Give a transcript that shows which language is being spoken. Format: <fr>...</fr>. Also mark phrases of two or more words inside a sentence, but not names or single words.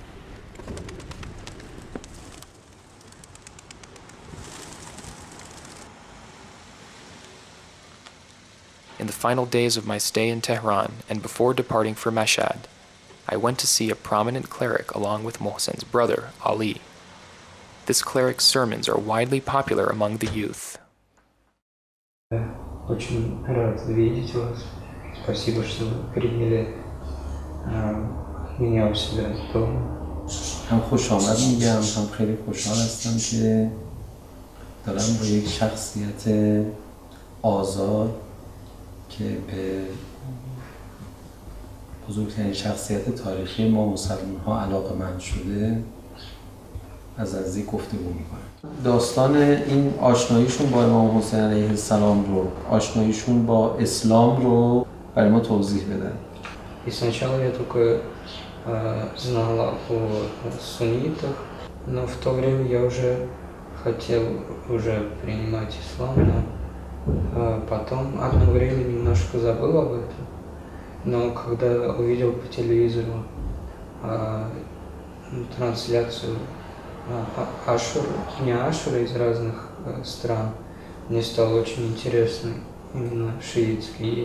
<en>In the final days of my stay in Tehran and before departing for Mashhad, I went to see a prominent cleric along with Mohsen's brother, Ali. This cleric's sermons are widely popular among the youth.</en> <ru>Очень рад видеть вас. Спасибо, что вы приняли меня у себя дома.</ru> <fa>هم خوش آمد میگم، هم خیلی خوشحال هستم که دارم با یک شخصیت آزاد که به بزرگترین شخصیت تاریخی ما مسلمان ها علاقه‌مند شده از نزدیک گفتگو میکنم. داستان این آشناییشون با امام حسین</fa> <ar>علیه السلام</ar> <fa>رو، آشناییشون با اسلام رو برای ما توضیح بدن.</fa> <ru>И сначала я только знала о суннитах, но в то время я уже хотел принимать ислам, но потом одно время немножко забыл об этом. Но когда увидел по телевизору трансляцию дня Ашура из разных стран, мне стало очень интересно именно шиитский.</ru>